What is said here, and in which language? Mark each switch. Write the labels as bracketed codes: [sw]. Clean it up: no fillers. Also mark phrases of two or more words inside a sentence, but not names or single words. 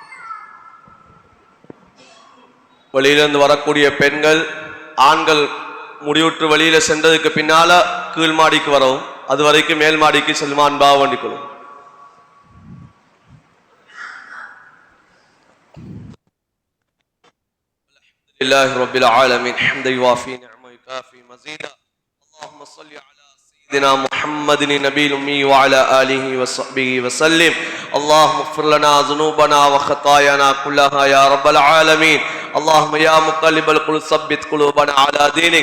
[ta] வெளியிலிருந்து வரக்கூடிய பெண்கள் ஆண்கள் முடிவுற்று வெளியில சென்றதுக்கு பின்னால கீழ் மாடிக்கு வரவும், அது வரைக்கும் மேல் மாடிக்கு செல்லுமா அன்பாக வேண்டிக் கொள்ளும். [ar] لله رب العالمين حمدا يوافي نعمه يكافي مزيدا اللهم صل على سيدنا محمد النبي الأمي وعلى آله وصحبه وسلم اللهم اغفر لنا ذنوبنا وخطايانا كلها يا رب العالمين اللهم يا مقلب القلوب ثبت قلوبنا على دينك